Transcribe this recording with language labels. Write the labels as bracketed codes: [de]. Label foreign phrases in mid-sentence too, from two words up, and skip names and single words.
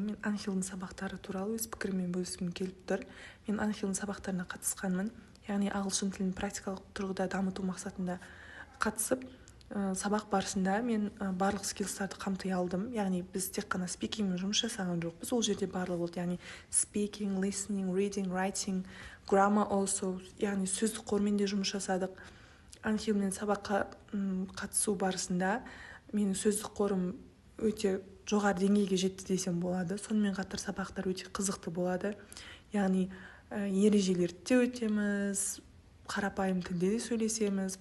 [kk] Мен Анхелдің сабақтары туралы өз пікіріммен бөліскім келіп тұр. Мен Анхелдің сабақтарына қатысқанмын, яғни ағылшын тілін практикалық тұрғыда дамыту мақсатында қатысып, сабақ барысында мен барлық скиллстарды қамти алдым. Яғни біз тек қана спикингмен жұмыс жасаған жоқпыз, ол жерде барлығы болды. [en] Яғни speaking, listening, reading, writing, grammar also, [kk] яғни сөздік қормен де жұмыс жасадық. Анхелмен сабаққа қатысу барысында менің сөздік қорым өте жоғары деңгейге жетті десем болады. Сонымен қатар сабақтар өте қызықты болады. Яғни ережелерді де өтеміз, қарапайым тілде де сөйлесеміз.